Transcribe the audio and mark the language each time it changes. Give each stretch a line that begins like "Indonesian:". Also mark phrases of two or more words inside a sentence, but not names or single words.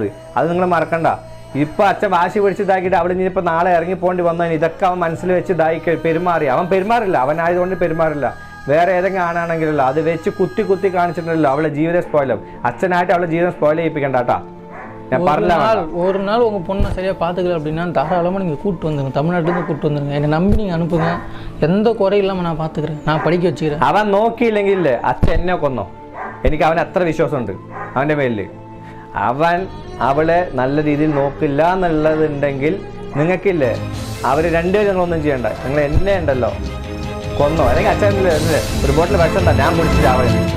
Malayalam: അത് നിങ്ങൾ മറക്കണ്ട. ഇപ്പം അച്ഛൻ വാശി പിടിച്ചതാക്കിയിട്ട് അവളിനി ഇപ്പം നാളെ ഇറങ്ങി പോകേണ്ടി വന്നതിന് ഇതൊക്കെ അവൻ മനസ്സിൽ വെച്ച് ഇതായി പെരുമാറി. അവൻ പെരുമാറില്ല, അവനായതുകൊണ്ട് പെരുമാറില്ല. വേറെ ഏതെങ്കിലും ആണാണെങ്കിലല്ലോ അത് വെച്ച് കുത്തി കാണിച്ചിട്ടുണ്ടല്ലോ അവളെ ജീവിതം സ്പോയിലും. അച്ഛനായിട്ട് അവളെ ജീവിതം സ്പോയിൽ ചെയ്യിപ്പിക്കണ്ട കേട്ടാ. ഞാൻ പറഞ്ഞ
Tamil: ஒரு நாள் உங்க பொண்ணை சரியா பாத்துக்கல அப்படின்னா தாராளமா நீங்க கூட்டு வந்துருங்க. தமிழ்நாட்டுல இருந்து கூட்டு வந்துருங்க. என்னை நம்பி நீங்க அனுப்புங்க. எந்த குறை இல்லாம நான் பாத்துக்கிறேன். நான் படிக்க வச்சுக்கிறேன்.
Malayalam: അവൻ നോക്കിയില്ലെങ്കിൽ അച്ഛൻ എന്നെ കൊന്നോ. എനിക്ക് അവൻ അത്ര വിശ്വാസമുണ്ട് അവൻ്റെ മേലിൽ. അവൻ അവളെ നല്ല രീതിയിൽ നോക്കില്ല എന്നുള്ളതുണ്ടെങ്കിൽ നിങ്ങൾക്കില്ലേ അവർ രണ്ടുപേരും നിങ്ങളൊന്നും ചെയ്യണ്ട. നിങ്ങൾ എന്നെ ഉണ്ടല്ലോ കൊന്നോ, അല്ലെങ്കിൽ അച്ഛനില്ലേ ഒരു ബോട്ടിൽ വിഷം ഞാൻ കുടിച്ച് ചാവഴ.